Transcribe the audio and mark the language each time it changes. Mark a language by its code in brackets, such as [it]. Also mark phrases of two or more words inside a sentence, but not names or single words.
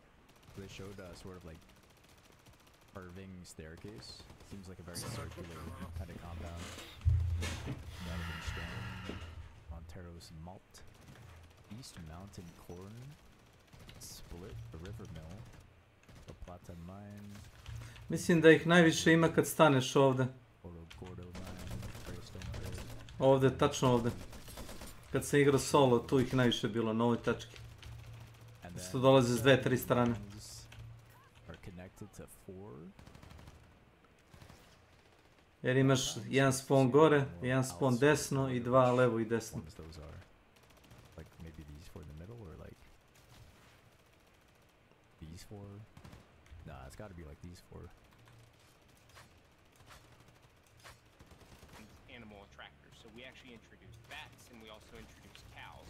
[en] They showed sort of like curving staircase. Seems like a very circular kind of compound. Donovan Stone, Montero's Malt, East Mountain Corn, Split, the River Mill, the Plata Mine. [sr] Mislim da ih najviše ima kad staneš ovde. Ovde, tačno ovde. Kad sam igrao solo, tu ih najviše bilo na ovoj tački. Isto dolaze s 2-3 strane. Jer imaš jedan spawn gore, jedan spawn desno i 2 levo i desno. [en] Animal attractors. So we actually introduced bats and we also introduced cows.